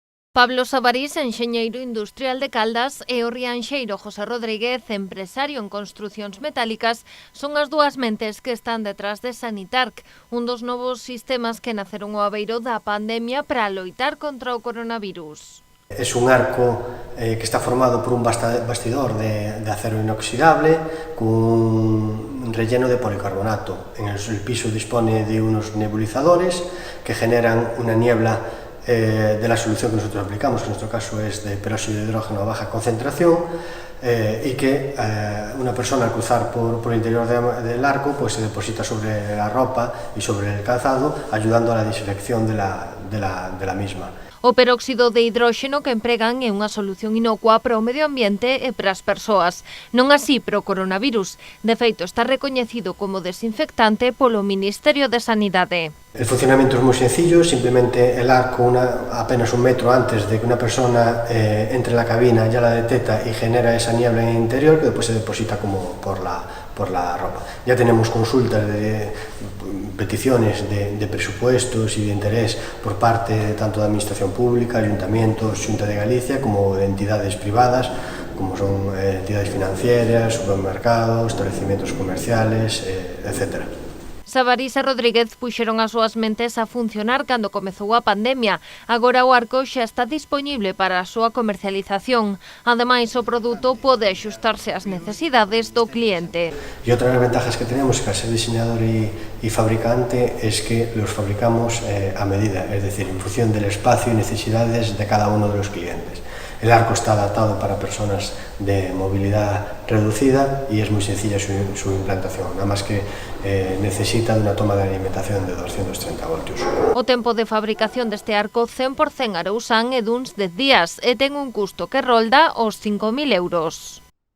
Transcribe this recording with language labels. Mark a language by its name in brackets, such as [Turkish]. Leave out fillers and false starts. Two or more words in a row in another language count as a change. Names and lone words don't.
[Galician] Pablo Sabarís, enxeñeiro industrial de Caldas, e o rianxeiro José Rodríguez, empresario en construcións metálicas, son as dúas mentes que están detrás de Sanitarc, un dos novos sistemas que naceron ao abeiro da pandemia para loitar contra o coronavirus. [Spanish] Es un arco que está formado por un bastidor de acero inoxidable con un relleno de policarbonato. En el piso dispone de unos nebulizadores que generan una niebla de la solución que nosotros aplicamos, que en nuestro caso es de peróxido de hidrógeno a baja concentración, y que una persona al cruzar por el interior del arco pues se deposita sobre la ropa y sobre el calzado, ayudando a la desinfección de la misma. [Galician] O peróxido de hidróxeno que empregan é unha solución inocua para o medio ambiente e para as persoas, non así para o coronavirus. De feito, está recoñecido como desinfectante polo Ministerio de Sanidade. [Spanish] El funcionamiento es muy sencillo, simplemente el arco apenas un metro antes de que una persona entre en la cabina ya la detecta y genera esa niebla en el interior que después se deposita como por la ropa. Ya tenemos consultas de peticiones de presupuestos y de interés por parte tanto de Administración Pública, Ayuntamientos, Xunta de Galicia, como de entidades privadas, como son entidades financieras, supermercados, establecimientos comerciales, etcétera. [Galician] Sabarís e Rodríguez puxeron as súas mentes a funcionar cando comezou a pandemia. Agora o arco xa está dispoñible para a súa comercialización. Ademais, o produto pode axustarse ás necesidades do cliente. [Spanish] Y otra de las ventajas que tenemos que al ser diseñador y fabricante es que los fabricamos a medida, es decir, en función del espacio y necesidades de cada uno de los clientes. El arco está adaptado para personas de movilidad reducida y es muy sencilla su implantación, nada más que necesita de una toma de alimentación de 230 voltios. [Galician] O tempo de fabricación deste arco 100% arousán é duns 10 días e ten un custo que rolda os 5.000 euros.